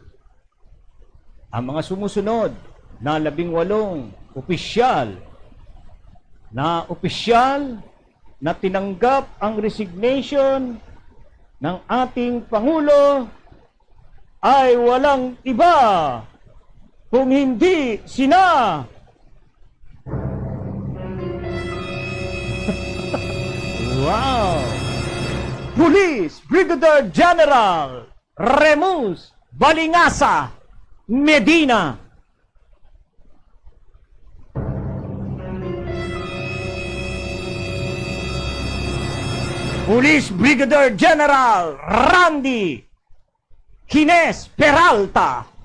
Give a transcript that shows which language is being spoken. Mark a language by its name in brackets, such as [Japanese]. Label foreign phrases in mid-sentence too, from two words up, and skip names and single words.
[Filipino] Ang mga sumusunod na 18 opisyal na tinanggap ang resignation ng ating Pangulo ay walang iba kung hindi sina wow! Police Brigadier General Remus Balingasa Medina. Police Brigadier General Randy Hines Peralta.